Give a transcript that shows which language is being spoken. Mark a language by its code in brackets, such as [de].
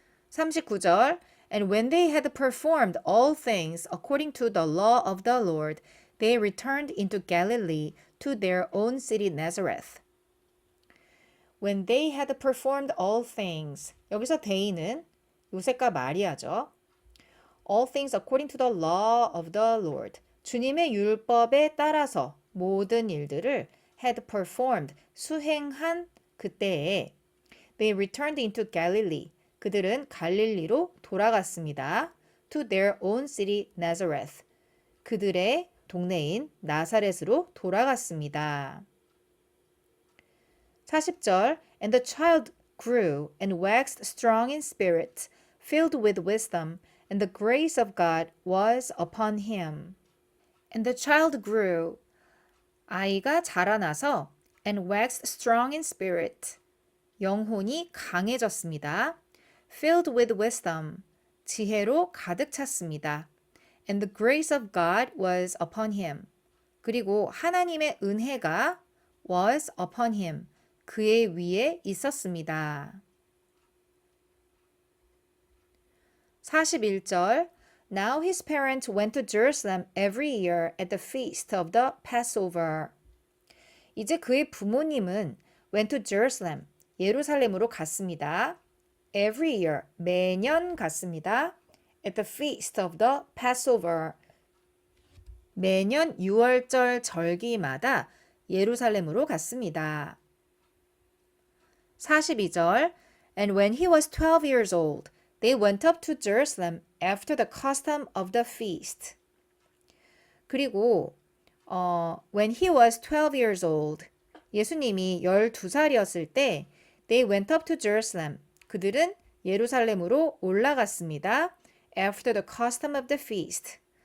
[en] 39절 And when they had performed all things according to the law of the Lord, they returned into Galilee to their own city Nazareth. When they had performed all things. [ko] 여기서 they는 요셉과 마리아죠. [en] All things according to the law of the Lord. [ko] 주님의 율법에 따라서 모든 일들을 [en] had performed, [ko] 수행한 그때에 [en] they returned into Galilee. [ko] 그들은 갈릴리로 돌아갔습니다. [en] To their own city Nazareth. [ko] 그들의 동네인 나사렛으로 돌아갔습니다. [en] 40절 And the child grew and waxed strong in spirit, filled with wisdom, and the grace of God was upon him. And the child grew. [ko] 아이가 자라나서 [en] and waxed strong in spirit. [ko] 영혼이 강해졌습니다. [en] Filled with wisdom. [ko] 지혜로 가득 찼습니다. [en] And the grace of God was upon him. [ko] 그리고 하나님의 은혜가 [en] was upon him. [ko] 그의 위에 있었습니다. [en] 41절 Now his parents went to Jerusalem every year at the feast of the Passover. [ko] 이제 그의 부모님은 [en] went to Jerusalem, [ko] 예루살렘으로 갔습니다. [en] Every year, [ko] 매년 갔습니다. [en] At the feast of the Passover. [ko] 매년 6월절 절기마다 예루살렘으로 갔습니다. [en] 42절 And when he was 12 years old, they went up to Jerusalem after the custom of the feast. [ko] 그리고 [en] when he was 12 years old, [ko] 예수님이 12살이었을 때 [en] they went up to Jerusalem. [ko] 그들은 예루살렘으로 올라갔습니다. [en] After the custom of the feast.